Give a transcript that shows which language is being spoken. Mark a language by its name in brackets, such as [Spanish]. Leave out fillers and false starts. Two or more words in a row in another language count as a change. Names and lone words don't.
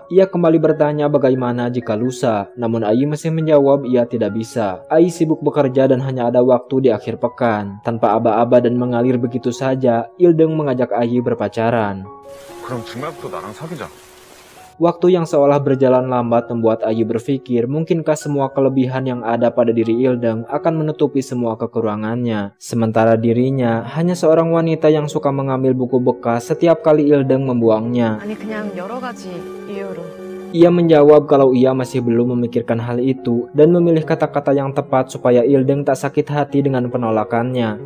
[Indonesian] Ia kembali bertanya bagaimana jika lusa, namun Ai masih menjawab ia tidak bisa. Ai sibuk bekerja dan hanya ada waktu di akhir pekan. Tanpa aba-aba dan mengalir begitu saja, Ildeng mengajak Ai berpacaran. [Korean] 그럼 중학도 나랑 사귀자. [Indonesian] Waktu yang seolah berjalan lambat membuat Ai berpikir mungkinkah semua kelebihan yang ada pada diri Ildeng akan menutupi semua kekurangannya. Sementara dirinya hanya seorang wanita yang suka mengambil buku bekas setiap kali Ildeng membuangnya. [Korean] 아니 그냥 여러 가지 이유로. [Indonesian] Ia menjawab kalau ia masih belum memikirkan hal itu dan memilih kata-kata yang tepat supaya Ildeng tak sakit hati dengan penolakannya.